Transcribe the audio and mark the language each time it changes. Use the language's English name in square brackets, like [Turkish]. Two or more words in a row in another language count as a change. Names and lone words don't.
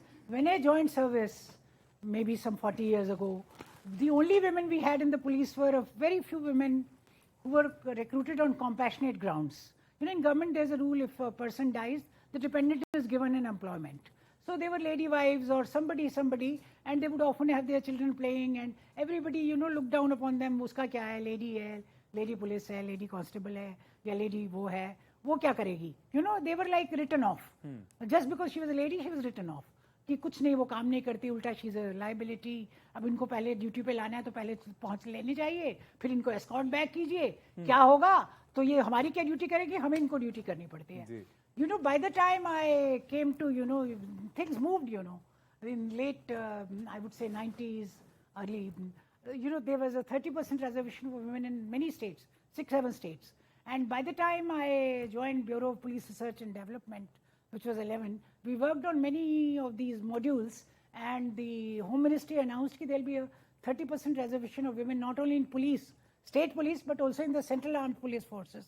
[English] When I joined service, maybe some 40 years ago, the only women we had in the police were a very few women who were recruited on compassionate grounds. You know, in government there's a rule, if a person dies, the dependent is given an employment. So they were lady wives or somebody, and they would often have their children playing, and everybody, you know, looked down upon them. [Hindi] उसका क्या है, [English] lady police [Hindi] है, [English] lady constable [Hindi] है, या lady वो है, वो क्या करेगी? [English] You know, they were like written off. Just because she was a lady, she was written off. [Hindi] कि कुछ नहीं, वो काम नहीं करती, उल्टा [English] she is a liability, [Hindi] अब इनको पहले ड्यूटी पे लाना है तो पहले पहुंच लेनी चाहिए, फिर इनको [English] escort back [Hindi] कीजिए, क्या होगा? तो ये हमारी क्या ड्यूटी करेगी, हमें इनको ड्यूटी करनी पड़ती है. [English] You know, by the time I came to, you know, things moved, you know, in late, I would say 90s, early, you know, there was a 30% reservation for women in many states, 6-7 states. And by the time I joined Bureau of Police Research and Development, which was 11, we worked on many of these modules, and the Home Ministry announced that there will be a 30% reservation of women not only in police, state police, but also in the Central Armed Police Forces.